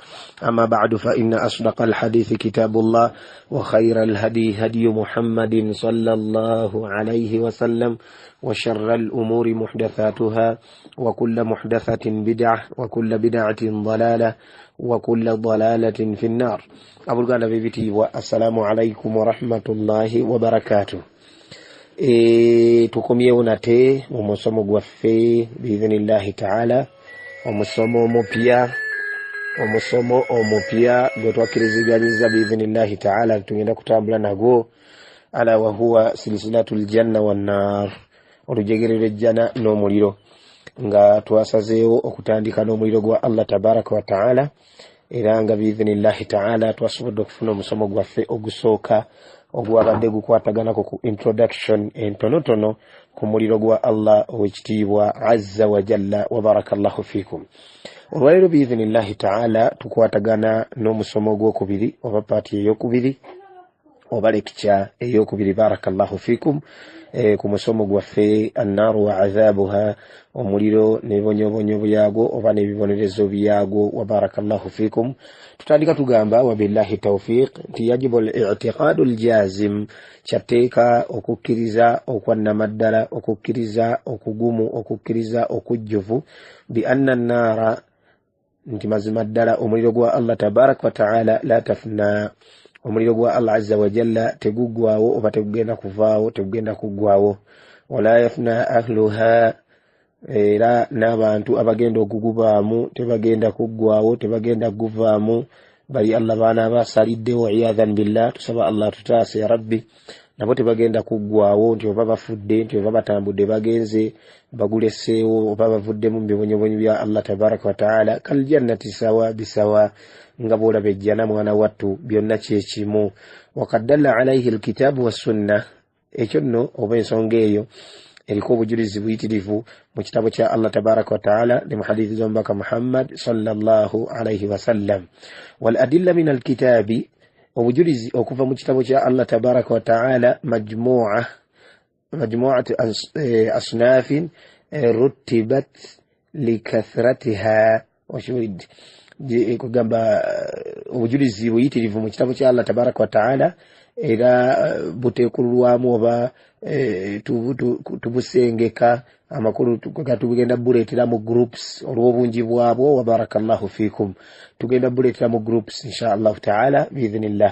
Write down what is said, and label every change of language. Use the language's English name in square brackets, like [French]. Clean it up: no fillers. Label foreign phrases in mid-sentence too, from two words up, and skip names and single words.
[Arabic] أما بعد فإن أصدق الحديث كتاب الله وخير الهدي هدي محمد صلى الله عليه وسلم وشر الأمور محدثاتها وكل محدثة بدعة وكل بدعة ضلالة وكل ضلالة في النار. أبو الغالة بيبتي والسلام عليكم ورحمة الله وبركاته. [Ganda] tukomyewo nate mu musomo gwaffe [Arabic] بإذن الله تعالى, [Ganda] omusomo omupya gwe twakkiriziganyizza [Arabic] بإذن الله تعالى [Ganda] tugenda kutambula nagwo, [Arabic] ألا وهو سلسلة الجنة والنار, [Ganda] olujegere lw'ejjana n'omuliro, nga twasazeewo okutandika n'omuliro gwa Allah [Arabic] تبارك وتعالى, [Ganda] era nga [Arabic] بإذن الله تعالى [Ganda] twasobodde okufuna omusomo gwaffe ogusooka ogwabadde gukwataganako ku introduction entonotono ku muliro gwa Allah ow'ekitiibwa [Arabic] عز وجل وبارك الله فيكم. [Ganda] Olwaleero [Arabic] بإذن الله تعالى [Ganda] tukwatagana n'omusomo gw'okubiri oba paati ey'okubiri oba lecture ey'okubiri [Arabic] بارك الله فيكم, [Ganda] ku musomo gwaffe [Arabic] النار وعذابها, [Ganda] omuliro n'ebibonyobonyo byagwo oba n'ebibonerezo byagwo [Arabic] وبارك الله فيكم. [Ganda] Tutandika tugamba [Arabic] وبالله التوفيق [Ganda] nti [Arabic] يجب الاعتقاد الجازم, [Ganda] kyateeka okukkiriza okwannamaddala, okukkiriza okugumu, okukkiriza okujjuvu [Arabic] بأن النار, [Ganda] nti mazima ddala omuliro gwa Allah [Arabic] تبارك وتعالى لا تفنى, [Ganda] omuliro gwa Allah [Arabic] عز وجل [Ganda] teguggwaawo oba tegugenda kuvaawo, tegugenda kuggwaawo. [Arabic] ولا يفنى أهلها, [Ganda] era n'abantu abagenda okugubaamu tebagenda kuggwaawo, tebagenda kuguvaamu, bali Allah baana basalidde [Arabic] والعياذ بالله, [Ganda] tusaba Allah tutaase [Arabic] يا ربي, [Ganda] nabo tebagenda kuggwaawo nti oba bafudde, nti oba batambudde bagenze baguleseewo, oba bavuddemu mu bibonyobonyo bya Allah [Arabic] تبارك وتعالى. كالجنة سواء بسواء, [Ganda] nga bw'olaba ejjana mwana wattu byonna kyekimu. [Arabic] وقد دل عليه الكتاب والسنة, [Ganda] ekyo nno oba ensonga eyo eriko obujulizi buyitirivu mu kitabo kya Allah [Arabic] تبارك وتعالى [Ganda] ne mu hadithi z'omubaka Muhammad [Arabic] صلى الله عليه وسلم. والأدلة من الكتاب, [Ganda] obujulizi okuva mu kitabo kya Allah [Arabic] تبارك وتعالى مجموعة أصناف رتبت لكثرتها وشرد, [Ganda] kugamba obujulizi buyitirivu mu kitabo kya Allah [Arabic] تبارك وتعالى [Ganda] era buteekululwamu oba tubusengeka amakulu tugenda buleetera mu groups olw'obungi bwabwo [Arabic] وبارك الله فيكم, [Ganda] tugenda buleetera mu groups [Arabic] إن شاء الله تعالى بإذن الله.